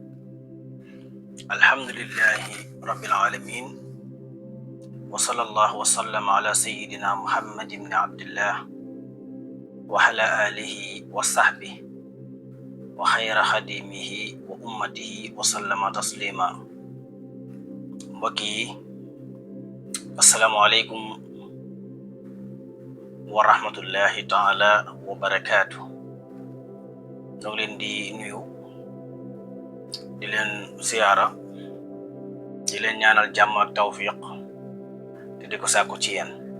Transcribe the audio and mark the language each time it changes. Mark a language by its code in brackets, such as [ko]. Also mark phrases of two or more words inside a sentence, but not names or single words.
[ar] الحمد لله رب العالمين، وصلى الله وسلم على سيدنا محمد بن عبد الله وعلى آله وصحبه وخير خديمه وأمته وسلم تسليما. mbokki السلام عليكم ورحمة الله تعالى وبركاته. [wo] ñoo ngi leen di nuyu, di leen ziyaara, di leen ñaanal jàmm ak tawfiq te di ko sàkku ci yéen.